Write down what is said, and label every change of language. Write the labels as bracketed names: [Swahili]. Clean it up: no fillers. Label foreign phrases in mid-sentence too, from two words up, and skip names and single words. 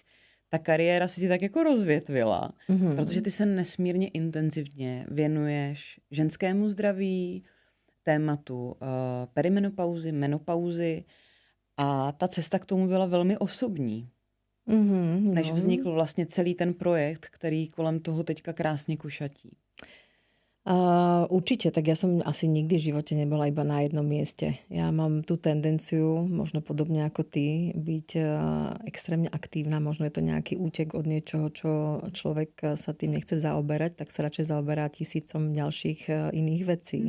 [Czech] Ta kariéra se ti tak jako rozvětvila, protože ty se nesmírně intenzivně věnuješ ženskému zdraví, tématu perimenopauzy, menopauzy a ta cesta k tomu byla velmi osobní. než vznikl vlastně celý ten projekt, který kolem toho teďka krásně košatí? [Slovak] Určite, tak ja som asi nikdy v živote nebola iba na jednom mieste. Ja mám tú tendenciu, možno podobne ako ty, byť extrémne aktívna. Možno je to nejaký útek od niečoho, čo človek sa tým nechce zaoberať, tak sa radšej zaoberá tisícom ďalších iných vecí.